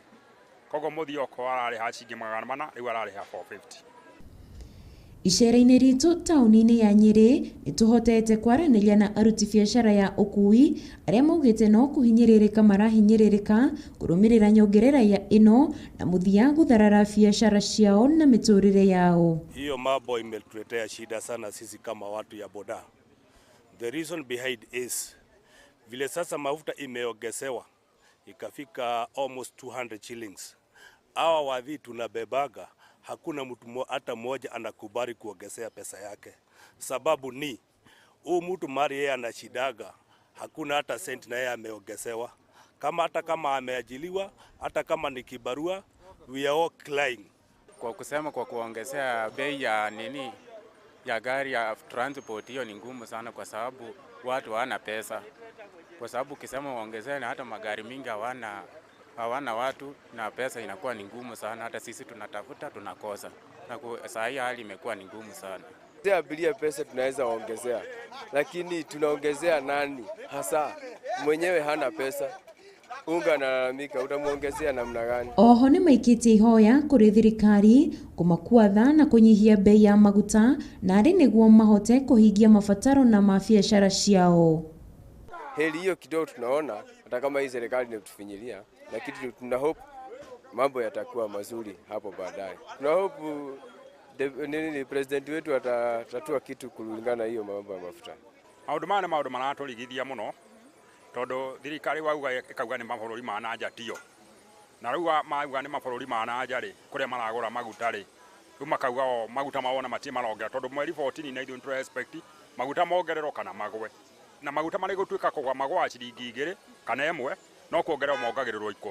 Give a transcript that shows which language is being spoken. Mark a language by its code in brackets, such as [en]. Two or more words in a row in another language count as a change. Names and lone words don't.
[ki] Koguo mũthioko ararĩha ciringi 400 rĩu ararĩha 450. Icera-inĩ ritu tauni-inĩ ya Nyeri nituhotete kwaraniria na aruti biacara ya ukui aria maugite no kuhinyiririka marahinyiririka kurumirira nyongerera ya ino na muthia gutharara biacara ciao na miturire yao. [sw] Hiyo mambo imetuletea shida sana sisi kama watu ya boda. [en] The reason behind is [sw] vile sasa mafuta imeongezewa ikafika [en] almost 200 shillings. [sw] Hawa wadhi tunabebaga hakuna mtu hata mmoja anakubali kuongezea pesa yake. Sababu ni mtu mari yeye anashidaga, hakuna hata senti na yeye ameongezewa. Hata kama ameajiliwa, hata kama ni kibarua, [en] we are all crying. [sw] Kwa kusema kwa kuongezea bei ya ya gari ya transport, hiyo ni ngumu sana kwa sababu watu hawana pesa. Kwa sababu ukisema uongezee na hata magari mingi hawana watu na pesa inakuwa ni ngumu sana, hata sisi tunatafuta tunakosa. Na saa hii hali imekuwa ni ngumu sana. Abiria pesa tunaweza ongezea, lakini tunaongezea nani hasa? Mwenyewe hana pesa, unga analalamika, utamuongezea namna gani? [ki] Oho nĩ maikĩtie ihoya kũrĩ thirikari kũmakuatha na kũnyihia bei ya maguta na arĩ nĩguo mahote kũhingia mabataro na mabiacara ciao. [sw] Heri hiyo kidogo tunaona, hata kama hii serikali inatufinyilia, lakini tuna hope mambo yatakuwa mazuri hapo baadaye. Tuna hope president wetu atatatua kitu kulingana hiyo mambo ya mafuta. [ki] Maundu maratũrigithia muno tondu thirikari wauga ikauga ni mabũrũri ma nanja tio, na rĩu mauga ni mabũrũri ma nanja rĩ kũrĩa maragũra maguta rĩ, rĩu makauga maguta mawona matie marongera tondu mweri 14 na ithuĩ tũre expect maguta mongererwo kana magwe, na maguta marĩ gũtuĩka kũgwa magwa ciringi 2 kana 1 no kuongererwo mongagĩrĩrwo 10.